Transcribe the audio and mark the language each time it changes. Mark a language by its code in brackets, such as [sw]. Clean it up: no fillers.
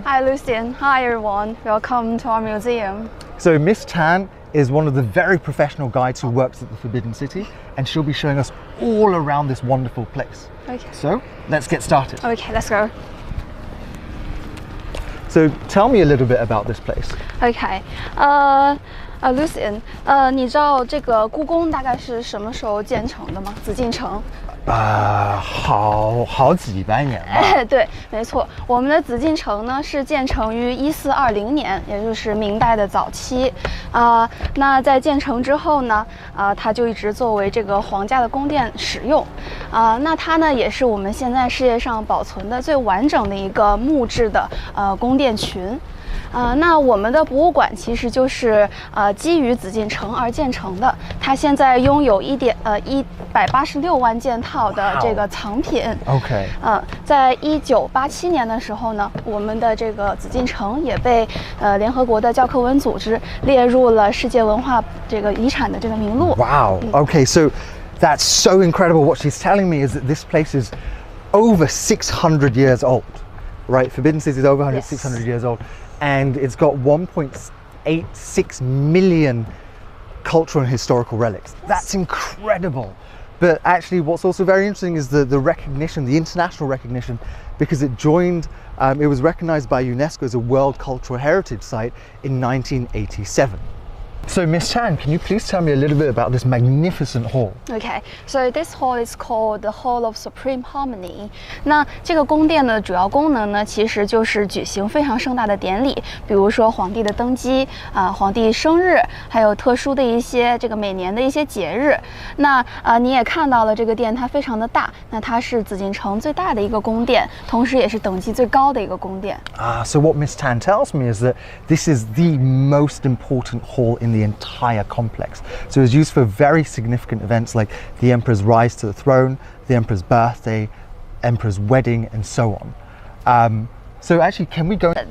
[en] Hi Lucien, hi everyone, welcome to our museum. So Miss Tan is one of the very professional guides who works at the Forbidden City and she'll be showing us all around this wonderful place. Okay. So let's get started. Okay, let's go. So tell me a little bit about this place. [zh] Okay, Lucien, 你知道这个故宫大概是什么时候建成的吗？紫禁城。好几百年吧。对，没错，我们的紫禁城呢是建成于1420年，也就是明代的早期。那在建成之后呢，它就一直作为这个皇家的宫殿使用。那它呢也是我们现在世界上保存的最完整的一个木质的宫殿群。那我们的博物馆其实就是基于紫禁城而建成的，它现在拥有186万件套的这个藏品。 OK。在1987年的时候呢，我们的这个紫禁城也被联合国的教科文组织列入了世界文化这个遗产的这个名录。 [en] Wow. Okay, so that's so incredible. What she's telling me is that this place is over 600 years old, right? Forbidden City is over 600 years old. And it's got 1.86 million cultural and historical relics. That's incredible. But actually what's also very interesting is the recognition, the international recognition, because it was recognized by UNESCO as a World Cultural Heritage Site in 1987. So Miss Tan, can you please tell me a little bit about this magnificent hall? Okay, so this hall is called the Hall of Supreme Harmony. [zh] 那这个宫殿的主要功能呢，其实就是举行非常盛大的典礼，比如说皇帝的登基皇帝生日，还有特殊的一些这个每年的一些节日。那你也看到了这个殿它非常的大，那它是紫禁城最大的一个宫殿，同时也是等级最高的一个宫殿。 [en] So what Miss Tan tells me is that this is the most important hall in the entire complex. So it's used for very significant events like the Emperor's rise to the throne, the Emperor's birthday, Emperor's wedding, and so on. So actually, can we go?